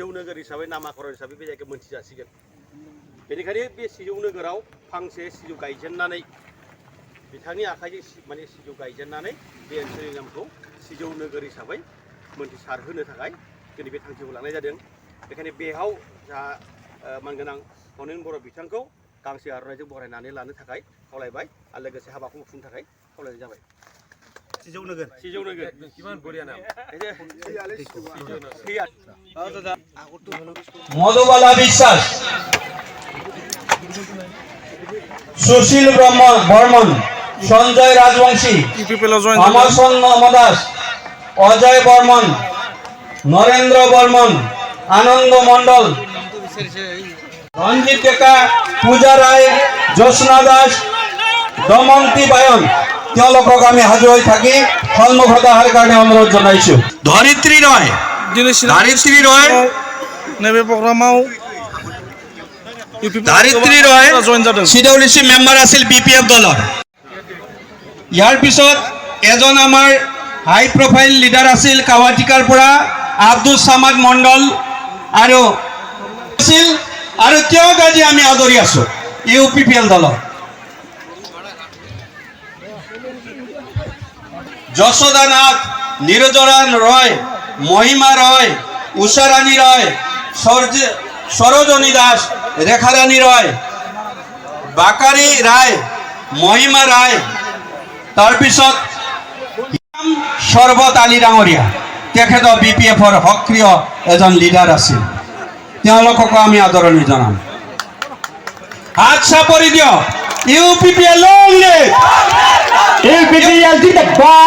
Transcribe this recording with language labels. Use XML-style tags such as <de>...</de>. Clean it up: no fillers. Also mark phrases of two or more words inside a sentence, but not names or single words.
<brx>नोगोर हिसाबै नामाकरण हिसाबै बे जायगायाव मोनथिजासिगोन बेनिखायनो बे सिजौ नोगोराव फांसे सिजौ गायजेननानै बिथांनि आखाइजों माने सिजौ गायजेननानै बे ओनसोलनि नामखौ सिजौ नोगोर हिसाबै मोनथिसारहोनो थाखाय दिनै बे थांखिखौ लानाय जादों बेखायनो बेयाव जा मानगोनां हनेन बर' बिथांखौ गांसे आर'नाइजों बरायनानै लानो थाखाय खावलायबाय आरो लोगोसे हाबाखौ मावफुंनो थाखाय खावलायनाय जाबाय सिजौ नोगोर किमान बरिया नाम</brx> <as>মধুবালা বিশ্বাস সুশীল বর্মন সঞ্জয় রাজবংশী অমর দাস অজয় বর্মন নরেন্দ্র বর্মন আনন্দ মণ্ডল রঞ্জিত ডেকা পূজা রায় জ্যোৎস্না দাস দমন্তী বায়ন তেওঁলোকক আমি সাজু হৈ থাকি সন্মুখত অহাৰ কাৰণে অনুৰোধ জনাইছো ধৰিত্ৰী ৰয়</as> <brx>नैबे प्रग्रामाव</brx> <as>ধৰিত্ৰী ৰয় চিডব্লিউচি মেম্বাৰ আছিল বিপিএফ দলৰ ইয়াৰ পিছত এজন আমাৰ</as> <en>high profile leader</en> <as>আছিল কাৱাটিকাৰ পৰা আব্দুল সামাদ মণ্ডল আৰু আছিল আৰু তেওঁক আজি আমি আদৰি আছো ইউপিপিএল দলৰ যশোদা নাথ নিৰজৰাণ ৰয় মহিমা ৰয় উষাৰাণী ৰয় সরোজনী দাস রেখারানী রয় বাকারি রায় মহিমা রায় তাৰপিছত শরবত আলী ডাঙৰীয়া তেখেত বিপিএফৰ সক্ৰিয় এজন লিডাৰ আছিল তেওঁলোকক আমি আদৰণি জনাম হাত চাপৰি দিয়ক ইউপিপিএল</as> <brx>UPPL जिंदाबाद</brx>